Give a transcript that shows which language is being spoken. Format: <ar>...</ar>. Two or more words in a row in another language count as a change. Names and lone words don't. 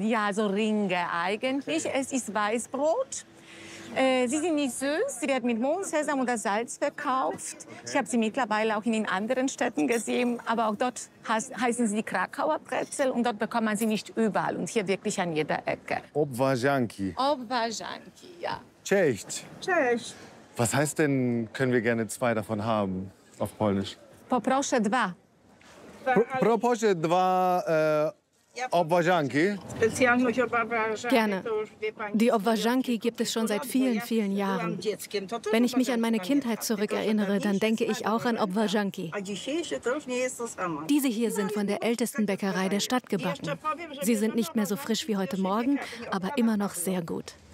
<de>Ja, so Ringe eigentlich. Es ist Weißbrot. Sie sind nicht süß, sie werden mit Mohn, Sesam oder Salz verkauft. Ich habe sie mittlerweile auch in den anderen Städten gesehen, aber auch dort heißen sie die Krakauer Brezel und dort bekommt man sie nicht überall und hier wirklich an jeder Ecke. Obwarzanki. Obwarzanki, ja.</de> <pl>Cześć. Cześć.</pl> <de>Was heißt denn, können wir gerne 2 davon haben, auf Polnisch?</de> <pl>Poproszę 2. Proszę 2 Obwarzanki.</pl> <de>Gerne. Die Obwarzanki gibt es schon seit vielen, vielen Jahren. Wenn ich mich an meine Kindheit zurückerinnere, dann denke ich auch an Obwarzanki. Diese hier sind von der ältesten Bäckerei der Stadt gebacken. Sie sind nicht mehr so frisch wie heute Morgen, aber immer noch sehr gut.</de>